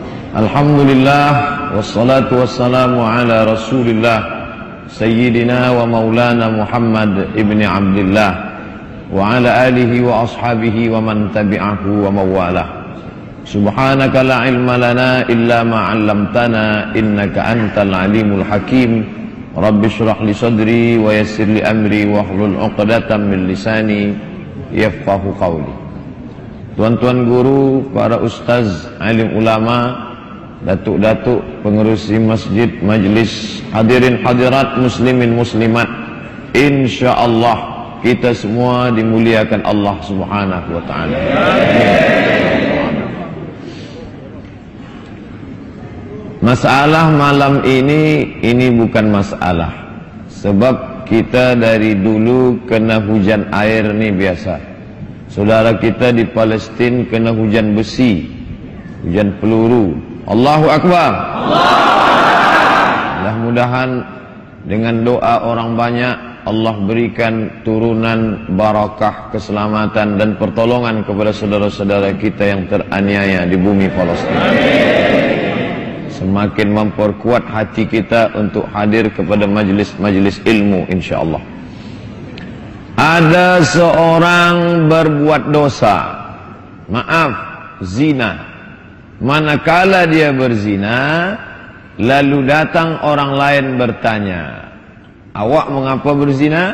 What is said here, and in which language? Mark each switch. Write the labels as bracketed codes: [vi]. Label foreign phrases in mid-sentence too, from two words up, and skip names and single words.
[ar] الحمد لله والصلاة والسلام على رسول الله سيدنا ومولانا محمد ابن عبد الله وعلى آله وأصحابه ومن تبعه ووالاه. سبحانك لا علم لنا إلا ما علمتنا إنك أنت العليم الحكيم. رب اشرح لي صدري ويسر لي أمري واحلل عقدة من لساني يفقهوا قولي. [ms] Tuan-tuan guru, para ustaz, alim ulama, datuk-datuk, pengerusi masjid, majlis, hadirin hadirat, muslimin muslimat, insyaallah kita semua dimuliakan [ar] الله سبحانه وتعالى. [ms] Masalah malam ini bukan masalah, sebab kita dari dulu kena hujan air nih biasa. Saudara kita di Palestina kena hujan besi, hujan peluru. [ar] الله أكبر. [ms] Mudah-mudahan dengan doa orang banyak Allah berikan turunan barakah, keselamatan dan pertolongan kepada saudara-saudara kita yang teraniaya di bumi Palestina. Semakin memperkuat hati kita untuk hadir kepada majlis-majlis ilmu insyaallah. Ada seorang berbuat dosa, maaf, zina. Manakala dia berzina, lalu datang orang lain bertanya, awak mengapa berzina?